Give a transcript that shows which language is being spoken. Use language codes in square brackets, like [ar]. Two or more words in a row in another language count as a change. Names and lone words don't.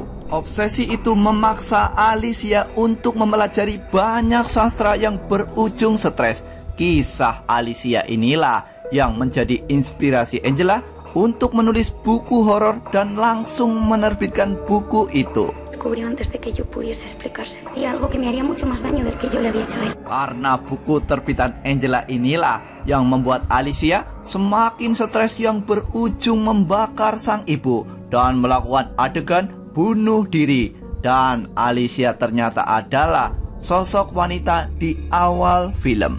[id] Obsesi itu memaksa Alicia untuk mempelajari banyak sastra yang berujung stres. Kisah Alicia inilah yang menjadi inspirasi Angela untuk menulis buku horor dan langsung menerbitkan buku itu. [es] Descubrió antes de que yo pudiese explicarse. Y algo que me haría mucho más daño del que yo le había hecho a él. [id] Karena buku terbitan Angela inilah yang membuat Alicia semakin stres yang berujung membakar sang ibu dan melakukan adegan bunuh diri. Dan Alicia ternyata adalah sosok wanita di awal film.